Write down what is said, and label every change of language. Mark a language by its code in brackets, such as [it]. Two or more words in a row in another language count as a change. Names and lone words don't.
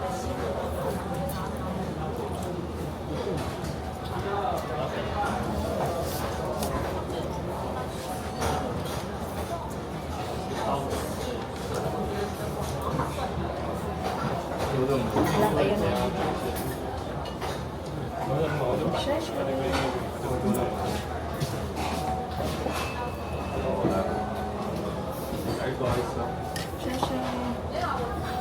[zh] 有这种东西。 [tl] Wala kayo na. [zh] 哎，不好意思哦。谢谢。